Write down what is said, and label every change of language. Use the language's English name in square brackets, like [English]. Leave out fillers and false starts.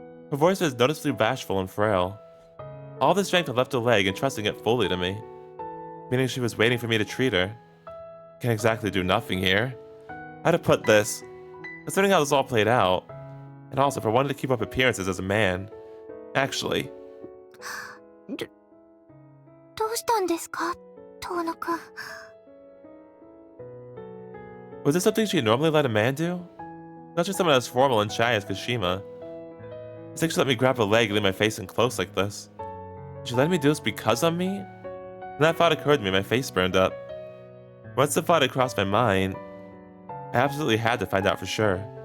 [English] Her voice was noticeably bashful and frail. All the strength had left her leg, entrusting it fully to me, meaning she was waiting for me to treat her. Can't exactly do nothing here. How to put this? Considering how this all played out, and also if I wanted to keep up appearances as a man. Actually. [Japanese] どうしたんですか、Tono-kun? [English] Was this something she'd normally let a man do? Not just someone as formal and shy as Kashima. It's like she let me grab her leg and lean my face in close like this. Did she let me do this because of me? When that thought occurred to me, my face burned up. Once the thought had crossed my mind, I absolutely had to find out for sure.